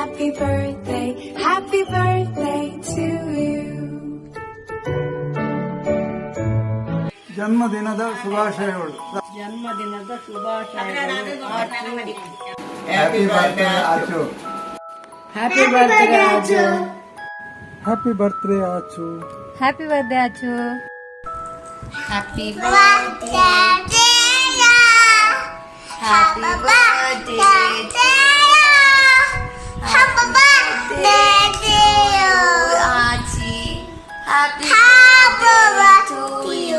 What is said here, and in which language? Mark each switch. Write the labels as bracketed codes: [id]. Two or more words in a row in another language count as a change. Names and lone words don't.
[en] happy birthday to you. [kn] ಜನ್ಮದಿನದ ಶುಭಾಶಯಗಳು. ಜನ್ಮದಿನದ ಶುಭಾಶಯಗಳು. [en] happy birthday Achu. happy birthday Achu. happy birthday Achu. happy birthday Achu. Happy birthday to you. Happy birthday to you. Happy birthday to you, Auntie. Happy birthday to you.